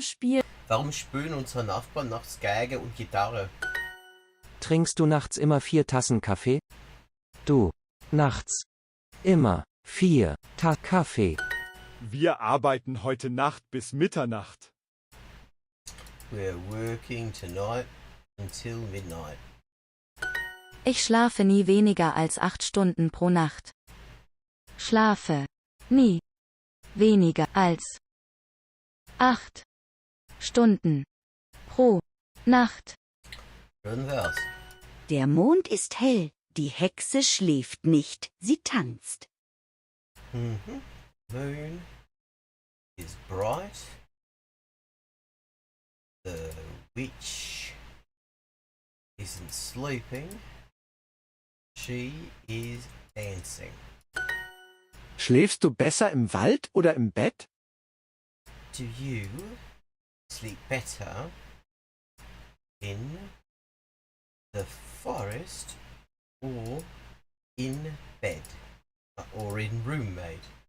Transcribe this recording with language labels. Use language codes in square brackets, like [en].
[de] spielen unsere Nachbarn nachts Geige und Gitarre? Trinkst du nachts immer 4 Tassen Kaffee? Du, nachts, immer 4 Tassen Kaffee. Wir arbeiten heute Nacht bis Mitternacht. [en] We're working tonight until midnight. [de] Ich schlafe nie weniger als 8 Stunden pro Nacht. Schlafe nie weniger als 8 Stunden pro Nacht. Schön wär's. Der Mond ist hell, die Hexe schläft nicht, sie tanzt. [en] Moon is bright. The witch isn't sleeping. She is dancing. [de] Schläfst du besser im Wald oder im Bett? [en] Do you sleep better in the forest or in bed or in roommate?